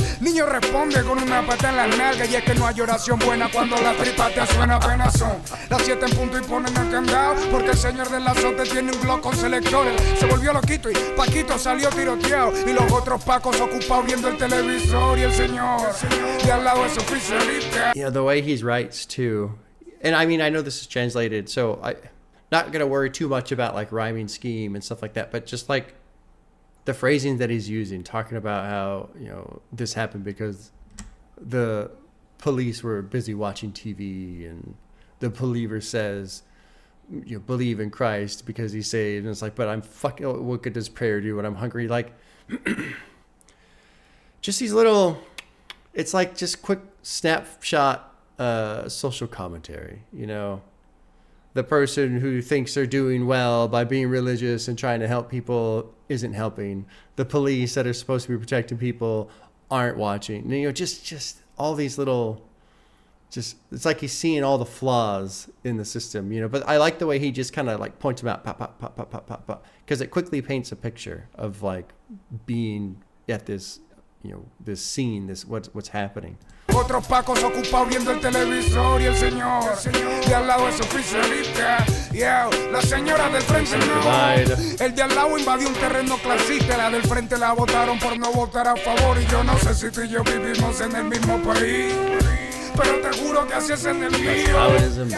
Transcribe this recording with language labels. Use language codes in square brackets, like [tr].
[es] El niño responde con una pata en la nalga, y es que no hay oración buena cuando la tripa te suena. Apenas son las 7 en punto y ponen el candado, porque el señor del azote tiene un Glock con selectores. Se volvió loquito y Paquito salió tiroteado, y los otros pacos ocupados viendo el televisor, y el señor de al lado es oficialista. [en] Yeah, the way he writes too. And I mean, I know this is translated, so I not gonna worry too much about like rhyming scheme and stuff like that, but just like the phrasing that he's using, talking about how, you know, this happened because the police were busy watching TV, and the believer says, you know, believe in Christ because he's saved, and it's like, but I'm fucking, what good does prayer do when I'm hungry? Like, just these little, it's like just quick snapshot social commentary, you know. The person who thinks they're doing well by being religious and trying to help people isn't helping. The police that are supposed to be protecting people aren't watching. You know, just all these little, just, it's like he's seeing all the flaws in the system, you know. But I like the way he just kind of like points them out, pop, pop, pop, pop, pop, pop, pop, because it quickly paints a picture of like being at this, you know, this scene, this what's happening. [es] Otros pacos ocupados viendo el televisor, y el señor de al lado es oficialista. Yeah, la señora del frente no. El de al lado invadió un terreno clasista. La del frente la votaron por no votar a favor. Y yo no sé si tú y yo vivimos en el mismo país, pero te juro que así es en el mío.